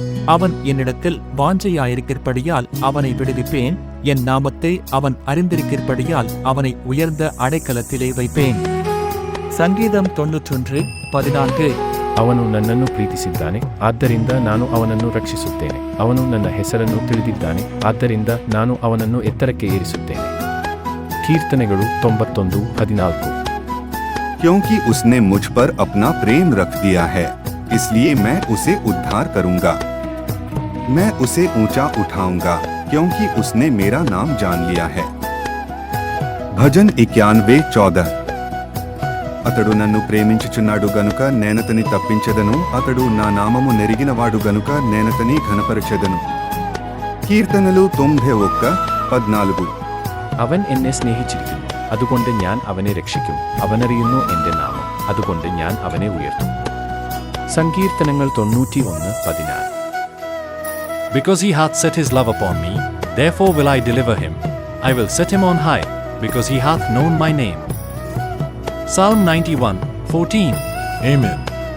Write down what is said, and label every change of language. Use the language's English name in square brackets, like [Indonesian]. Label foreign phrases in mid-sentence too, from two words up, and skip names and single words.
[Tamil] அவன் என்னிடத்தில் வாஞ்சையாயிருக்கிறபடியால் அவனை விடுவிப்பேன். என் நாமத்தை அவன் அறிந்திருக்கிறபடியால் அவனை உயர்ந்த அடைக்கலத்திலே வைப்பேன். [Kannada] ಸಂಗೀತಂ 91:14. ಅವನು ನನ್ನನ್ನು ಪ್ರೀತಿಸಿದ್ದಾನೆ, ಆದ್ದರಿಂದ ನಾನು ಅವನನ್ನು ರಕ್ಷಿಸುತ್ತೇನೆ. ಅವನು ನನ್ನ ಹೆಸರನ್ನು ತಿಳಿದಿದ್ದಾನೆ, ಆದ್ದರಿಂದ ನಾನು ಅವನನ್ನು ಎತ್ತರಕ್ಕೆ ಏರಿಸುತ್ತೇನೆ. ಕೀರ್ತನೆಗಳು 91:14. [Hindi] क्योंकि उसने मुझ पर अपना प्रेम रख दिया है, इसलिए मैं उसे उद्धार करूंगा। मैं उसे ऊंचा उठाऊंगा, क्योंकि उसने मेरा नाम जान लिया है। [Telugu] భజన్ 91:14. అతడు నన్ను ప్రేమించుచున్నాడు గనుక నేనతని తప్పించెదను, అతడు నా నామము నెరిగినవాడు గనుక నేనతని ఘనపరచెదను. [Malayalam] കീർത്തനలు 91:14. അവൻ എന്നെ സ്നേഹിച്ചിരിക്കുന്നു, അതുകൊണ്ട് ഞാൻ അവനെ രക്ഷിക്കും. അവനറിയുന്നു എന്റെ നാമം, അതുകൊണ്ട് ഞാൻ അവനെ ഉയർത്തും. സങ്കീർത്തനങ്ങൾ 91:14. [English] Because he hath set his love upon me, therefore will I deliver him. I will set him on high, because he hath known my name. Psalm 91:14. Amen.